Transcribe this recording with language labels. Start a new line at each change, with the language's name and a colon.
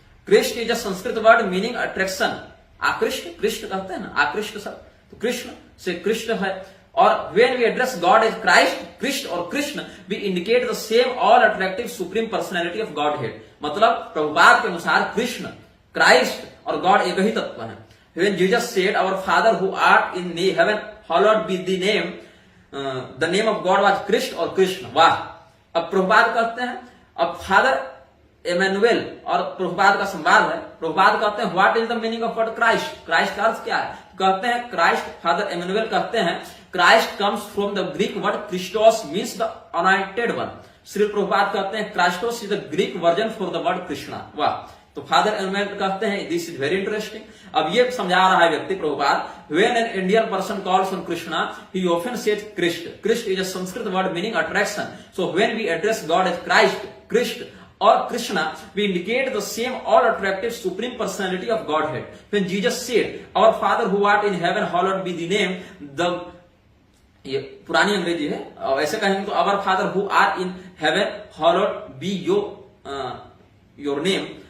Hindi: Krishna
English: Is a Sanskrit word meaning attraction.
Hindi: आकृष्ट, कृष्ण कहते हैं ना, आकृष्ट सब, तो कृष्ण से कृष्ण है।
English: और when we address God as Christ, Krishna और Krishna, we indicate the same all attractive supreme personality of Godhead।
Hindi: मतलब प्रभुपाद के अनुसार कृष्ण, क्राइस्ट और गॉड एक ही तत्व है।
English: When Jesus said, our Father who art in heaven, hallowed be the name, the name of God was Krishna और कृष्ण।
Hindi: वाह। अब प्रभुपाद कहते हैं, अब फादर एमेनुएल और प्रभुपाद का संवाद है। प्रभुपाद कहते हैं
English: What is the meaning of word Christ.
Hindi: Christ का अर्थ क्या है? कहते हैं क्राइस्ट, फादर एमेनुएल कहते हैं
English: Christ comes from the Greek word Christos means the anointed one.
Hindi: Shri Prabhupada कहते हैं
English: Christos is the Greek version for the word Krishna. वाह।
Hindi: तो फादर एमेनुएल कहते हैं
English: This is very interesting.
Hindi: अब ये समझा रहा है व्यक्ति Prabhupada,
English: When an Indian person calls on Krishna he often says Krishna. Krishna is a Sanskrit word meaning attraction. So when we address God as Christ, Krishna or Krishna, we indicate the same all attractive supreme personality of Godhead. When Jesus said, our Father who art in heaven, hallowed be the name, the
Hindi: ये पुरानी अंग्रेजी है, ऐसे कहेंगे तो
English: our Father who art in heaven, hallowed be your name.